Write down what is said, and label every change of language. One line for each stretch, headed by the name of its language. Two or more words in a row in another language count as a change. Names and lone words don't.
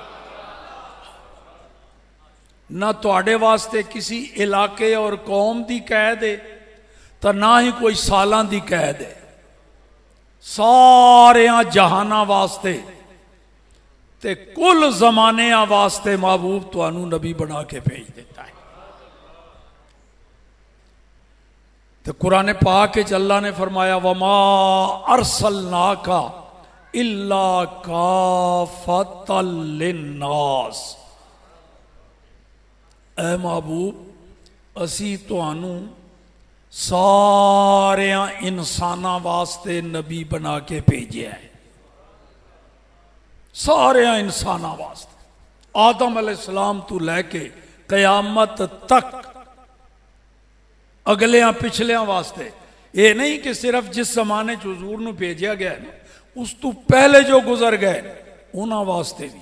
Punjabi: نہ تہاڈے واسطے کسے علاقے اور قوم دی قید اے، تے نہ ای کوئی سالاں دی قید اے. سارے جہاناں واسطے تے کل زمانیاں واسطے محبوب تہانوں نبی بنا کے بھیج دیتا اے. تو قرآن پاک چ اللہ نے فرمایا
Arabic: وما أرسلناك إلا كافة للناس.
Punjabi: اے محبوب اسیں تہانوں سارے انساناں واسطے نبی بنا کے بھیجا اے، سارے انساناں واسطے. آدم علیہ السلام توں لے کے قیامت تک، اگلیاں پچھلیاں واسطے. ایہہ نہیں کہ صرف جس زمانے چ حضور نوں بھیجا گیا نا، اُس توں پہلے جو گزر گئے اُنہاں واسطے وی.